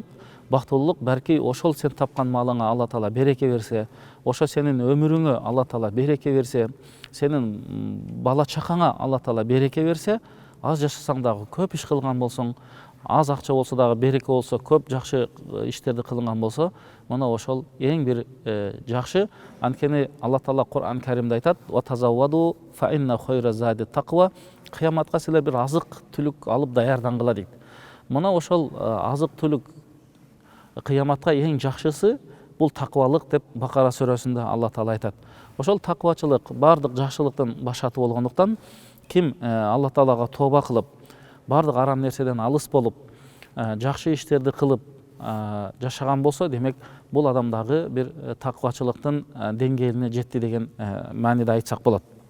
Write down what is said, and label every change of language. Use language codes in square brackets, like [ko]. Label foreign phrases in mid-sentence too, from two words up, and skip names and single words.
[ky] Бактылуулук балки ошол сен тапкан малыңа Алла Таала береке берсе, ошо сенин өмүрүңө Алла Таала береке берсе, сенин бала чакаңа Алла Таала береке берсе, аз жашасаң дагы көп иш кылган болсоң, аз акча болсо дагы береке болсо, көп жакшы иштерди кылган болсо, мына ошол эң бир жакшы. Анткени Алла Таала Кур'ан Каримде айтат: [ar] "وتزودوا فإن خير الزاد التقوى." [ky] Кыяматка силер бир азык түлүк алып даярдангыла дейт. Мына ошол азык түлүк кыяматка эң жакшысы бул таквалык деп Бакара сүрөсүндө Алла Таала айтат. Ошол таквачылык бардык жакшылыктын башаты болгондуктан, ким Алла Таалага тооба кылып, бардык арам нерседен алыс болуп, жакшы иштерди кылып жашаган болсо, демек бул адам дагы бир таквачылыктын деңгээлине жетти деген мааниде айтсак болот.